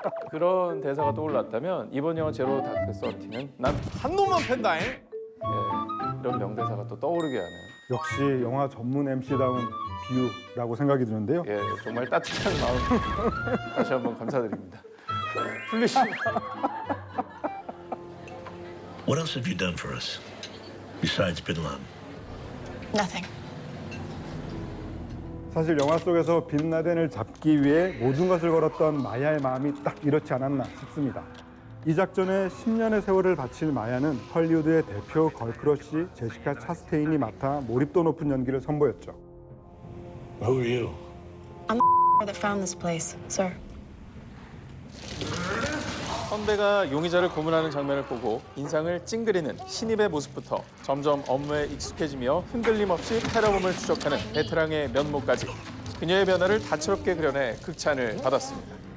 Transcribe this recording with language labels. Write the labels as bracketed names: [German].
[Korean] 그런 대사가 떠올랐다면 이번 영화 제로 다크 서티는 난 한 놈만 팬다잉. 이런 명대사가 또 떠오르게 하네요. 역시 영화 전문 MC다운 비유라고 생각이 드는데요. 예, 정말 따뜻한 마음 다시 한번 감사드립니다. [English] 플리시. What else have you done for us besides Bin Laden? Nothing. [Korean] 사실 영화 속에서 빈 라덴을 잡기 위해 모든 것을 걸었던 마야의 마음이 딱 이렇지 않았나 싶습니다. 이 작전에 10년의 세월을 바칠 마야는 헐리우드의 대표 걸크러쉬 제시카 차스테인이 맡아 몰입도 높은 연기를 선보였죠. [English] Who are you? I'm the that found this place, sir. [Korean] 선배가 용의자를 고문하는 장면을 보고 인상을 찡그리는 신입의 모습부터 점점 업무에 익숙해지며 흔들림 없이 테러범을 추적하는 베테랑의 면모까지 그녀의 변화를 다채롭게 그려내 극찬을 받았습니다.